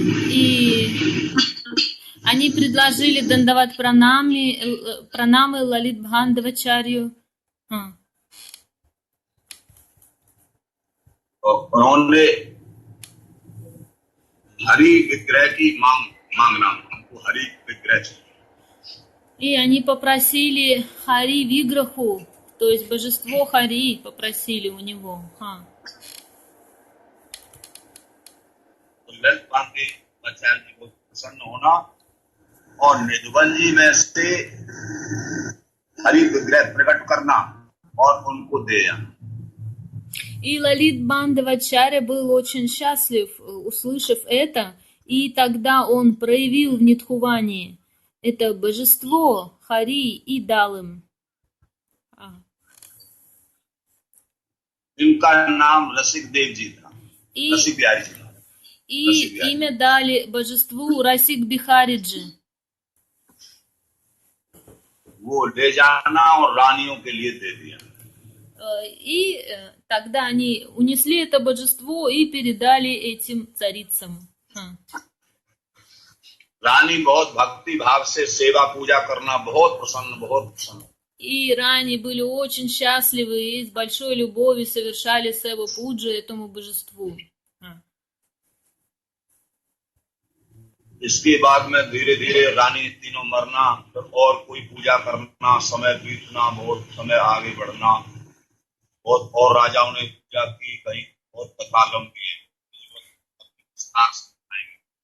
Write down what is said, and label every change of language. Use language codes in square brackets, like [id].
[ru] И они предложили дандават пранамы Лалит Бхандавачарью. [hi] उन्होंने हरि विग्रह की मांगना, हमको हरि विग्रह चाहिए। [ru] И они попросили Хари Виграху, то есть божество Хари попросили у него. [hi] तो ललित बांधवाचार्य जी को प्रसन्न होना और निधुवन जी में से हरि विग्रह प्रकट करना और उनको दे जाना। [ru] И Лалит Бандавачаря был очень счастлив, услышав это, и тогда он проявил в Нидхуване это божество Хари и дал им. [hi] इनका नाम रसिक देव जी था, रसिक बिहारी जी था। [ru] И имя дали божеству Расик Бихариджи. [hi] वो ले जाना और रानियों के लिए दे दिया। [ru] И тогда они унесли это божество и передали этим царицам. [hi] रानी बहुत भक्ति भाव से सेवा पूजा करना, बहुत प्रसन्न। [ru] И рани были очень счастливы и с большой любовью совершали сева пуджи этому божеству. [hi] इसके बाद में धीरे धीरे रानी तीनों मरना, फिर और कोई पूजा करना, समय बीतना, बहुत समय आगे बढ़ना, बहुत और राजाओं ने पूजा की, कहीं बहुत कथागम किए, विस्तार से बताएंगे।